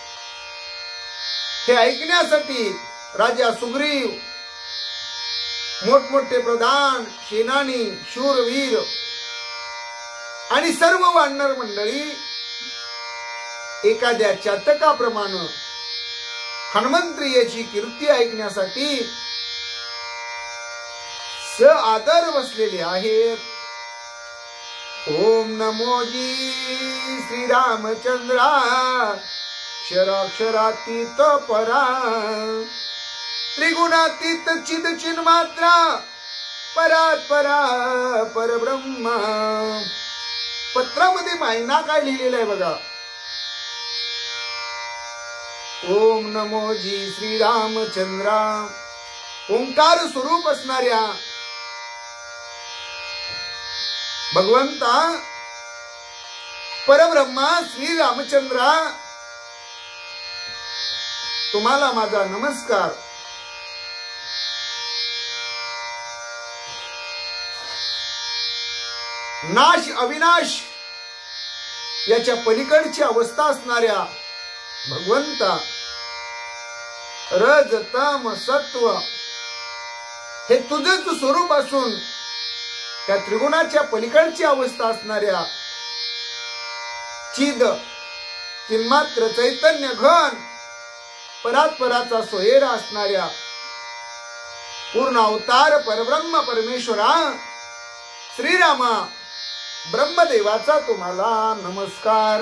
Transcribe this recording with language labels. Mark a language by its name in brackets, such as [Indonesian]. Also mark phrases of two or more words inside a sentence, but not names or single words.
[Marathi] हे ऐकण्यासाठी राजा सुग्रीव, मोठमोठे प्रधान, सेनानी, शूरवीर आणि सर्व वानर मंडळी एखाद्या चातकाप्रमाणे हनुमंत्रियाची कीर्ती ऐकण्यासाठी स आदर बसलेले आहेत. ओम नमोजी श्रीरामचंद्रा, क्षराक्षरातीत परा, त्रिगुणातीत चिद चिन्मात्रा, परात परा परब्रह्म. पत्रामध्ये मायना काय लिहिलेलं आहे बघा. ओम नमोजी श्रीरामचंद्रा, ओंकार स्वरूप असणाऱ्या भगवंता परब्रह्मा श्री रामचंद्रा, तुम्हाला माझा नमस्कार. नाश अविनाश याच्या पलीकडची अवस्था असणाऱ्या भगवंता, रज तम सत्व हे तुझेच स्वरूप असून त्या त्रिगुणाच्या पलीकडची अवस्था असणाऱ्या चिद चिन्मात्र चैतन्य घन परात्पराचा सोयरा असणाऱ्या पूर्ण अवतार परब्रह्म परमेश्वरा श्रीरामा ब्रह्मदेवाचा तुम्हाला नमस्कार.